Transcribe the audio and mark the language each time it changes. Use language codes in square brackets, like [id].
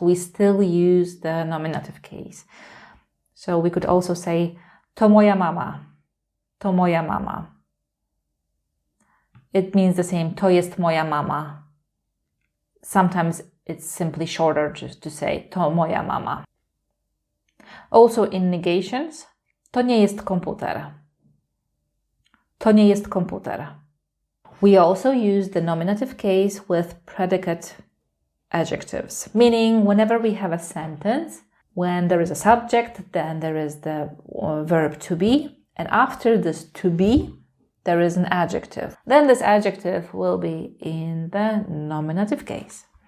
[en] We still use the nominative case. So we could also say, [pl] to moja mama. To moja mama. [en] It means the same, [pl] to jest moja mama. [en] Sometimes it's simply shorter just to say, [pl] to moja mama. [en] Also in negations, [pl] to nie jest komputer. To nie jest komputer. [en] We also use the nominative case with predicate adjectives, meaning whenever we have a sentence, when there is a subject, then there is the verb to be, and after this to be, there is an adjective. Then this adjective will be in the nominative case.